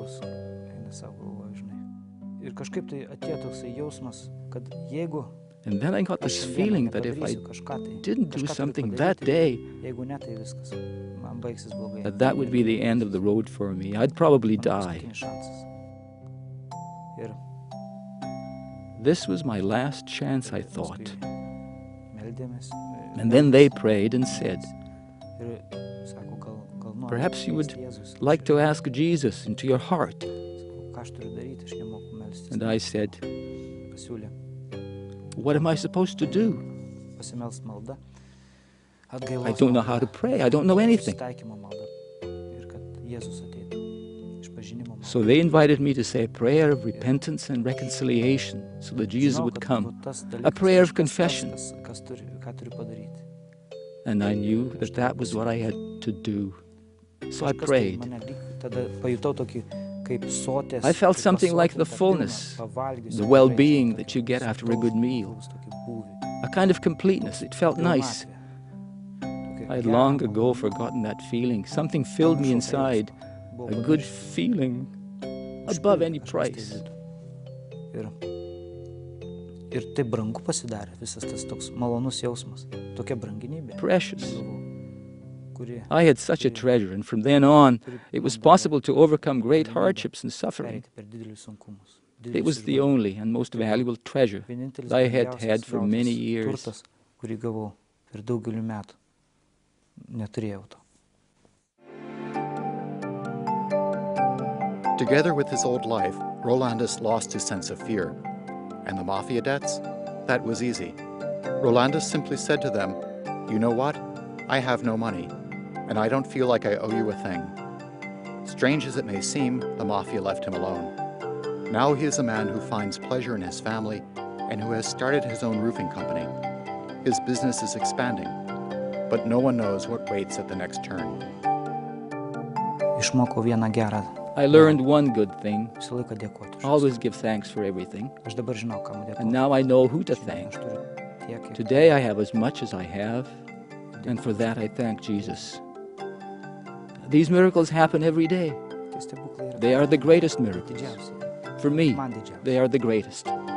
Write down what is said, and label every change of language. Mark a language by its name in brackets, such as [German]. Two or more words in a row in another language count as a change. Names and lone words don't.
[English] And then I got this feeling that if I didn't do something that day, that would be the end of the road for me. I'd probably die. This was my last chance, I thought. And then they prayed and said, [Lithuanian] Ir sako, gal nori [English] perhaps you would [Lithuanian] melstis Jėzus. [English] like to ask Jesus into your heart. [Lithuanian] Sakau, ką aš turiu daryti, aš nemoku melstis. [English] And I said, [Lithuanian] Pasiūlė [English] what am I supposed to do? [Lithuanian] pasimelst maldą. [English] I [Lithuanian] Atgailos [English] don't know how to pray. I don't know anything. [Lithuanian] susitaikymo maldą. Ir kad Jėzus ateitų. Išpažinimo maldą. [English] So they invited me to say a prayer of repentance and reconciliation so that Jesus [Lithuanian] Žinau, [English] would [Lithuanian] kad [English] come. [Lithuanian] turbūt tas [English] A [Lithuanian] dalykas, [English] prayer of [Lithuanian] kažkas [English] confession. [Lithuanian] tas, ką turiu padaryti. [English] And I knew that that was what I had to do. So I [Lithuanian] Kažkas tai [English] prayed. [Lithuanian] mane tada pajutau tokį kaip sotės, [English] I felt [Lithuanian] kaip [English] something like the [Lithuanian] pasotintą [English] fullness, [Lithuanian] pilną, pavalgiusį [English] the [Lithuanian] tikrai [English] well-being [Lithuanian] tokį [English] that you get after a good meal, [Lithuanian] sotaus tokį būvį, [English] a kind of completeness. It felt nice. [Lithuanian] pilnatvę. Tokį [English] I had [Lithuanian] gerą [English] long ago [Lithuanian] malonumą. [English] forgotten that feeling. Something filled me inside, [Lithuanian] Buvo [English] a good [Lithuanian] pamiršęs. [English] feeling above any [Lithuanian] Kažkas tai [English] price. [Lithuanian] vidų. Ir taip brangu pasidarė visas tas toks malonus jausmas, tokia branginybė. [English] Precious. [Lithuanian] Kuri [English] I had such a treasure, and from then on, it was possible to overcome great hardships and suffering. [Lithuanian] pereiti per didelius sunkumus. [English] It was the only and most valuable treasure [Lithuanian] Vienintelis [English] that I had [Lithuanian] brangiausias [English] had for many [Lithuanian] gautas [English] years. [Lithuanian] turtas, kurį gavau per daugelį metų. Neturėjau to. [English] Together with his old life, Rolandus lost his sense of fear. And the mafia debts? That was easy. Rolandus simply said to them, "You know what? I have no money, and I don't feel like I owe you a thing." Strange as it may seem, the mafia left him alone. Now he is a man who finds pleasure in his family and who has started his own roofing company. His business is expanding, but no one knows what waits at the next turn. [Lithuanian] Išmokau vieną gerą. [English] I learned one good thing: [Lithuanian] Visą laiką dėkoti. už [English] always give thanks for everything. [Lithuanian] viską. Aš dabar žinau, kam dėkoti. [English] And now I know who to [Lithuanian] Žinau, [English] thank. [Lithuanian] aš turiu tiek, kiek [English] Today I have as much as I have, and for that I thank Jesus. These miracles happen every day. [Lithuanian] tie stebuklai yra. [English] They are the greatest miracles. [Lithuanian] Didžiausi. [English] For me, [Lithuanian] Man didžiausi. [English] they are the greatest.